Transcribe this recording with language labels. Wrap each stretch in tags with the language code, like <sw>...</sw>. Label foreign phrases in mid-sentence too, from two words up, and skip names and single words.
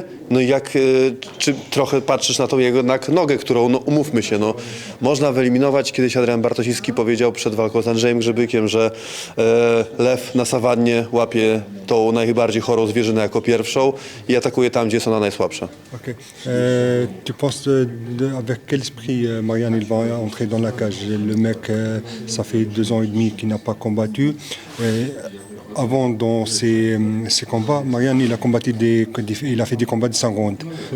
<pl>No i czy trochę patrzysz na tą jego jednak nogę, którą, no umówmy się, no można wyeliminować. Kiedyś Adrian Bartosicki powiedział przed walką z Andrzejem Grzybykiem, że lew na sawannie łapie tą najbardziej chorą zwierzynę jako pierwszą i atakuje tam, gdzie jest ona najsłabsza. Ok.</pl> <fr>Tu penses avec quel esprit Marianne il va entrer dans la cage? Le mec, ça fait 2 ans et demi qu'il n'a pas combattu. Avant, dans ses combats, Marianne il a combattu il a fait des combats de 5 rounds. Oui.</fr>